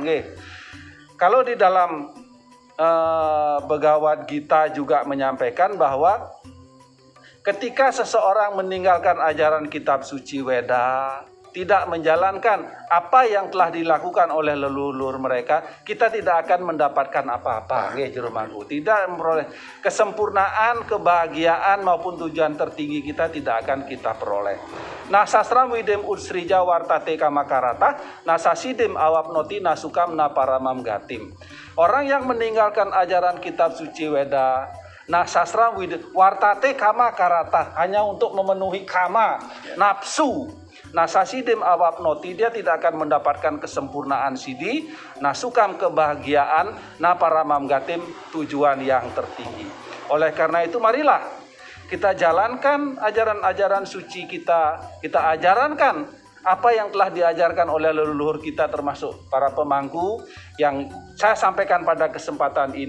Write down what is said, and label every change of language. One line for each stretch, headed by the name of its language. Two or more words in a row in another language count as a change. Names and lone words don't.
Indonesian: Kalau di dalam Bhagavad Gita juga menyampaikan bahwa ketika seseorang meninggalkan ajaran kitab suci Weda, tidak menjalankan apa yang telah dilakukan oleh leluhur mereka, kita tidak akan mendapatkan apa-apa. Juru Mangku. Tidak memperoleh kesempurnaan, kebahagiaan maupun tujuan tertinggi kita tidak akan kita peroleh. Nah,
Sanskrit: शास्त्रविधिम् उत्सृज्य वर्तते कामकारतः, न स सिद्धिम् अवाप्नोति न सुखं न परां गतिम्.
Indonesian: Orang yang meninggalkan ajaran kitab suci Weda, nah
Sanskrit: शास्त्रविधिम् वर्तते कामकारतः,
Indonesian: hanya untuk memenuhi kama, nafsu.
Sanskrit: न स सिद्धिम् अवाप्नोति,
Indonesian: dia tidak akan mendapatkan kesempurnaan sidi, nasukam kebahagiaan,
Sanskrit: न परां गतिम्,
Indonesian: tujuan yang tertinggi. Oleh karena itu marilah kita jalankan ajaran-ajaran suci kita ajarankan apa yang telah diajarkan oleh leluhur kita termasuk para pemangku yang saya sampaikan pada kesempatan ini.